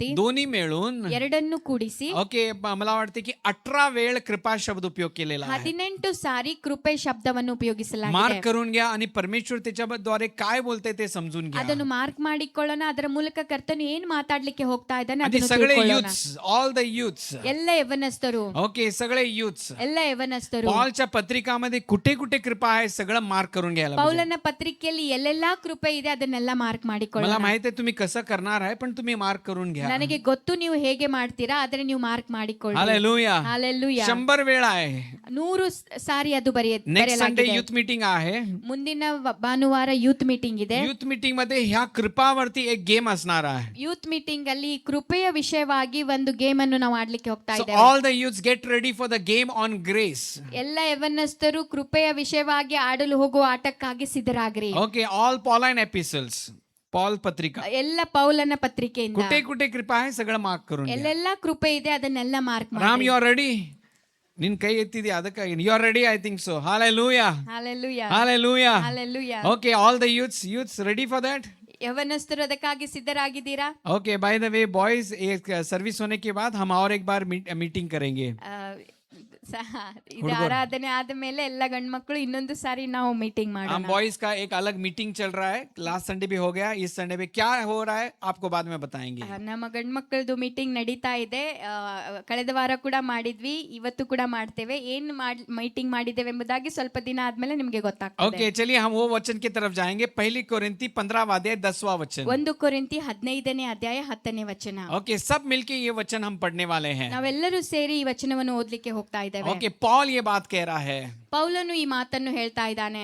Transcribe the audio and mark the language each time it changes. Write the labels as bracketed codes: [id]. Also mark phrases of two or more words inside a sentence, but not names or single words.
[mr] दोन्ही मिळून, [kn] ಎರಡನ್ನು ಕೂಡಿಸಿ [mr] ओके, मला वाटते की 18 वेळ कृपा शब्द उपयोग केलेला आहे. [kn] 18 ಸಾರಿ ಕೃಪೆ ಶಬ್ದವನ್ನು [mr] मार्क [kn] ಉಪಯೋಗಿಸಲಾಗಿದೆ. [mr] करून घ्या आणि परमेश्वर त्याच्याद्वारे काय बोलते ते समजून घ्या. [kn] ಅದನ್ನು ಮಾರ್ಕ್ ಮಾಡಿಕೊಳ್ಳೋಣ. ಅದರ ಮೂಲಕ ಕರ್ತನು ಏನ್ ಮಾತಾಡ್ಲಿಕ್ಕೆ ಹೋಗ್ತಾ ಇದ್ದಾನೆ [mr] आणि [kn] ಅದನ್ನು [mr] सगळे [kn] ತಿಳ್ಕೊಳ್ಳೋಣ. [en] youths, all the youths, [kn] ಎಲ್ಲ ಯವನಸ್ಥರು, [mr] ओके, सगळे यूथ्स [kn] ಎಲ್ಲ ಯವನಸ್ಥರು [mr] पॉलच्या पत्रिकामध्ये कुठे कुठे कृपा आहे सगळं मार्क करून घ्यायला पाहिजे. [kn] ಪೌಲನ ಪತ್ರಿಕೆಯಲ್ಲಿ ಎಲ್ಲೆಲ್ಲಾ ಕೃಪೆ ಇದೆ ಅದನ್ನೆಲ್ಲ ಮಾರ್ಕ್ [mr] मला [kn] ಮಾಡಿಕೊಳ್ಳೋಣ. [mr] माहित आहे तुम्ही कसं करणार आहे, पण तुम्ही मार्क करून घ्या. [kn] ನನಗೆ ಗೊತ್ತು ನೀವು ಹೇಗೆ ಮಾಡ್ತೀರಾ, ಆದ್ರೆ ನೀವು ಮಾರ್ಕ್ ಮಾಡಿಕೊಳ್ಳಿ. [mr] हालेलुया. [kn] ಹಾಲೆಲೂಯಾ. [mr] 100 वेळ आहे. [kn] 100 ಸಾರಿ ಅದು [en] next Sunday [kn] ಬರೆಯಲಾಗಿದೆ. [en] youth meeting [mr] आहे. [kn] ಮುಂದಿನ ಭಾನುವಾರ [en] youth meeting [kn] ಇದೆ. [en] youth meeting [mr] मध्ये ह्या कृपावरती एक गेम असणार आहे. [en] youth meeting [kn] ಅಲ್ಲಿ ಕೃಪೆಯ ವಿಷಯವಾಗಿ ಒಂದು ಗೇಮ್ ಅನ್ನು ನಾವು ಆಡ್ಲಿಕ್ಕೆ ಹೋಗ್ತಾ [en] So [kn] ಇದ್ದೇವೆ. [en] all the youths get ready for the game on grace. [kn] ಎಲ್ಲ ಯವನಸ್ಥರು ಕೃಪೆಯ ವಿಷಯವಾಗಿ ಆಡಲು ಹೋಗುವ ಆಟಕ್ಕಾಗಿ ಸಿದ್ಧರಾಗ್ರಿ. [en] Okay, all Pauline epistles, [mr] पॉल पत्रिका, [kn] ಎಲ್ಲ ಪೌಲನ ಪತ್ರಿಕೆಯಿಂದ [mr] कुठे कुठे कृपा आहे सगळं मार्क करून घ्या. [kn] ಎಲ್ಲೆಲ್ಲ ಕೃಪೆ ಇದೆ ಅದನ್ನೆಲ್ಲ ಮಾರ್ಕ್ ರಾಮ್, ಮಾಡಿ. [en] you are ready? [kn] ನಿನ್ ಕೈ ಎತ್ತಿದ್ಯಾ ಅದಕ್ಕಾಗಿ. [en] you are ready, I think so. ಹಾಲೆಲೂಯಾ, [kn] ಹಾಲೆಲೂಯಾ, ಹಾಲೆಲೂಯಾ. ಹಾಲೆಲೂಯಾ. [en] okay, all the youths ready for that? [kn] ಯವನಸ್ಥರು ಅದಕ್ಕಾಗಿ ಸಿದ್ಧರಾಗಿದ್ದೀರಾ? [hi] ओके, [en] by the way boys, [hi] एक सर्विस होने के बाद हम और एक बार मीटिंग करेंगे. [kn] ಇದು ಆರಾಧನೆ ಆದ ಮೇಲೆ ಎಲ್ಲ ಗಂಡು ಮಕ್ಕಳು ಇನ್ನೊಂದು ಸಾರಿ ನಾವು ಮೀಟಿಂಗ್ [hi] हम [kn] ಮಾಡೋಣ. [hi] बॉयज का एक अलग मीटिंग चल रहा है. [en] last Sunday [hi] भी हो गया, इस संडे में क्या हो रहा है आपको बाद में बताएंगे. [kn] ನಮ್ಮ ಗಂಡು ಮಕ್ಕಳದು ಮೀಟಿಂಗ್ ನಡೀತಾ ಇದೆ. ಕಳೆದ ವಾರ ಕೂಡ ಮಾಡಿದ್ವಿ, ಇವತ್ತು ಕೂಡ ಮಾಡ್ತೇವೆ. ಏನ್ ಮೀಟಿಂಗ್ ಮಾಡಿದ್ದೇವೆ ಎಂಬುದಾಗಿ ಸ್ವಲ್ಪ ದಿನ ಆದ್ಮೇಲೆ ನಿಮ್ಗೆ ಗೊತ್ತಾಗ್ತದೆ. [hi] ओके, चलिए हम वो वचन की तरफ जाएंगे. पहली कोरिन्थी 15वां अध्याय 10वां वचन. [kn] 1 ಕೊರಿಂಥಿ 15ನೇ ಅಧ್ಯಾಯ 10ನೇ ವಚನ. [hi] ओके, सब मिलके ये वचन हम पढ़ने वाले हैं. [kn] ನಾವೆಲ್ಲರೂ ಸೇರಿ ಈ ವಚನವನ್ನು ಓದ್ಲಿಕ್ಕೆ ಹೋಗ್ತಾ ಇದ್ದೇವೆ. [hi] ओके, पॉल ये बात कह रहा है. [kn] ಪೌಲನು ಈ ಮಾತನ್ನು ಹೇಳ್ತಾ ಇದ್ದಾನೆ.